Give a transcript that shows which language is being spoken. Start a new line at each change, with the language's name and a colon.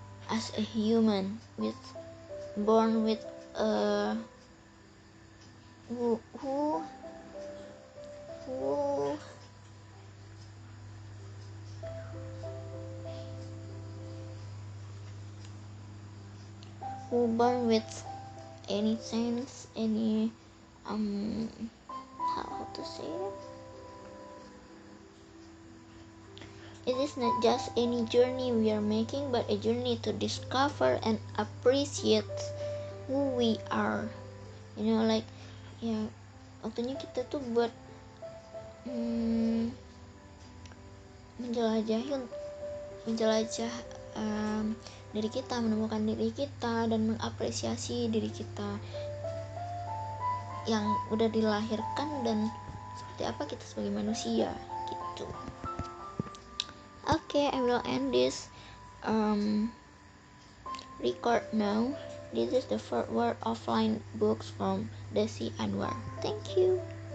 English: as a human born with a who who who who born with any sense, any how to say it. It is not just any journey we are making, but a journey to discover and appreciate who we are.
Indonesian: Like, ya, waktunya kita tuh buat menjelajah diri kita, menemukan diri kita, dan mengapresiasi diri kita yang udah dilahirkan dan seperti apa kita sebagai manusia gitu.
English: Okay, I will end this record now. This is the forward offline books from Desi Anwar. Thank you.